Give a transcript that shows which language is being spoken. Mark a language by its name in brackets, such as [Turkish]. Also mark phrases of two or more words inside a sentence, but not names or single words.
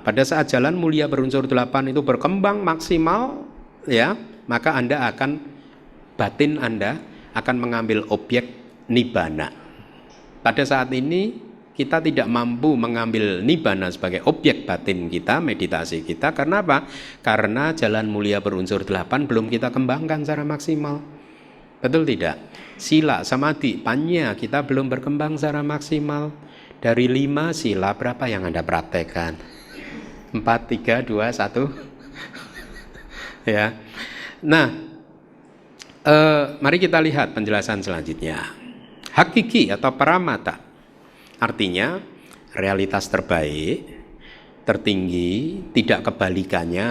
[Indonesian] Pada saat jalan mulia berunsur 8 itu berkembang maksimal, ya, maka batin Anda akan mengambil objek nibbana. Pada saat ini kita tidak mampu mengambil nibbana sebagai objek batin kita, meditasi kita. Karena apa? Karena jalan mulia berunsur 8 belum kita kembangkan secara maksimal. Betul tidak? [Pali] Sila, samadhi, panya [Indonesian] kita belum berkembang secara maksimal. Dari 5 sila berapa yang Anda praktekkan? 4, 3, 2, 1. Ya. Nah, mari kita lihat penjelasan selanjutnya. Hakiki atau paramata artinya realitas terbaik, tertinggi, tidak kebalikannya.